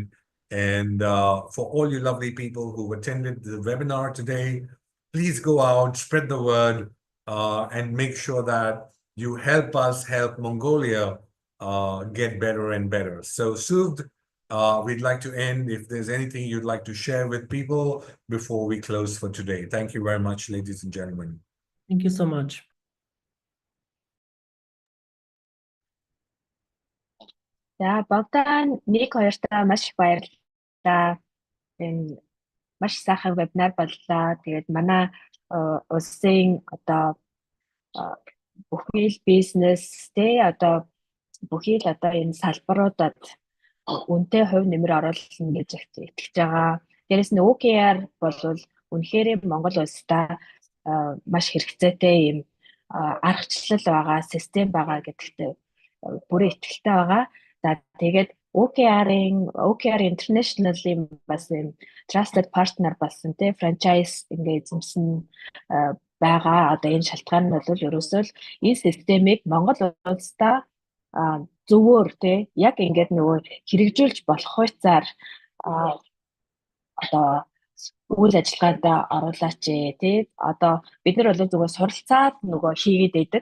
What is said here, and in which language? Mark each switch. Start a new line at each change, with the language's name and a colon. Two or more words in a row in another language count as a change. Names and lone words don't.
English: And for all you lovely people who attended the webinar today, please go out, spread the word, and make sure that you help us help Mongolia get better and better. So Suvd, we'd like to end if there's anything you'd like to share with people before we close for today. Thank you very much, ladies and gentlemen. Thank you so much.
Mongolian: За, Богдан 1-2-таа маш их баярлалаа. Энэ маш сайхан вебинар боллоо. Тэгээд манай улсын одоо бүхий бизнес бүхий энэ салбаруудад үнэтэй хувь нэмэр оруулна гэж итгэж байгаа. Дээрээс нь OKR бол үнэхээр Монгол улстай маш хэрэгцээтэй юм аргачлал байгаа, систем байгаа гэдэгт бүрэн итгэлтэй байгаа. За тэгээд OKR International-ийн бас юм
English: trusted partner
Mongolian: болсон тий франчайз ингээ эзэмсэн байгаа. Одоо энэ шалтгаан нь бол ерөөсөө л энэ системийг Монгол улстай зөвөр тий яг ингээд нөгөө хэрэгжүүлж болох хуйцаар одоо үйл ажиллагаанд оруулаач тий одоо бид нар бол зүгээр суралцаад нөгөө хийгээд байдаг.